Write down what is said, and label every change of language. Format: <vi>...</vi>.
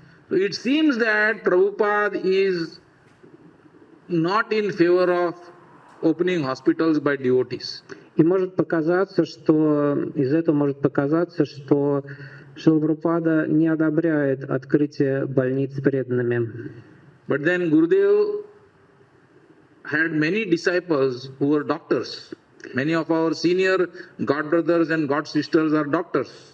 <en>It seems that Prabhupada is not in favor of opening hospitals by devotees.</en> <ru>И может показаться, что из этого может показаться, что Шрила Прабхупада не одобряет открытие больниц преданными.</ru> <en>But then Gurudev had many disciples who were doctors. Many of our senior godbrothers and godsisters are doctors.</en>